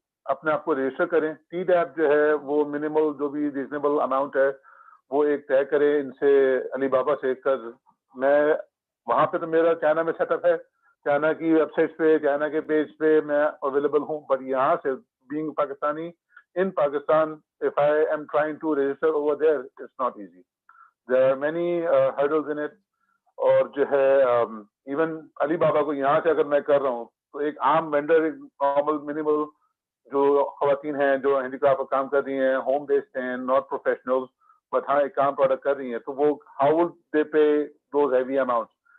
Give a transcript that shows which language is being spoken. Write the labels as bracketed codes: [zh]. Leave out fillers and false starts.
[ur] اپنے آپ کو رجسٹر کریں. ٹی ڈیپ جو ہے وہ منیمل جو بھی ریزنیبل اماؤنٹ ہے وہ ایک طے کرے ان سے, علی بابا سے. کر میں وہاں پہ تو میرا چائنا میں سیٹ اپ ہے, چائنا کی ویب سائٹ پہ, چائنا کے پیج پہ میں اویلیبل ہوں, بٹ یہاں سے being Pakistani in Pakistan, if I am trying to register over there, it's not easy. [en] There are many hurdles in it. [ur] اور جو ہے ایون علی بابا کو یہاں سے اگر میں کر رہا ہوں تو ایک عام وینڈر, ایک نارمل منیمل جو خواتین ہیں جو ہینڈی کرافٹ پر کام کر رہی ہیں, ہوم بیسڈ ہیں, ناٹ پروفیشنل, بٹ ہاں ایک کام پروڈکٹ کر رہی ہیں, تو وہ how will they pay those heavy amount.